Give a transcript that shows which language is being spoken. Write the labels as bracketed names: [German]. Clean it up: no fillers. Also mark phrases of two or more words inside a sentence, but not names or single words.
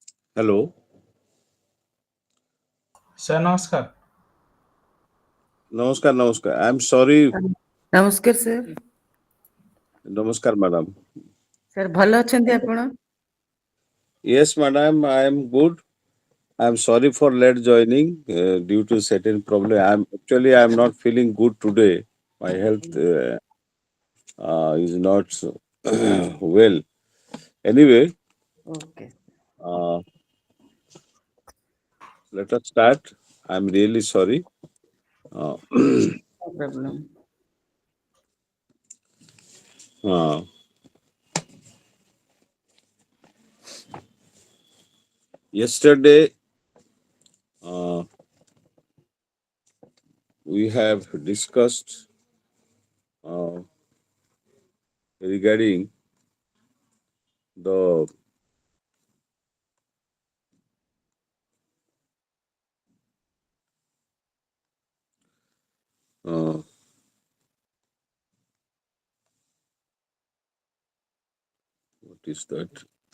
[English] Hello. Sir, namaskar. Namaskar, namaskar. I'm sorry. [Odia] ନମସ୍କାର ସାର୍। [English] Namaskar, madam. [Odia] ସାର୍ ଭଲ ଅଛନ୍ତି ଆପଣ? [English] Yes, madam, I am good. I'm sorry for late joining due to certain problem. I'm not feeling good today. My health is not well. Anyway, ଓକେ uh, let us start. I'm really sorry. Uh, no problem. uh, Yesterday, uh, we have discussed uh, regarding the uh, what is that?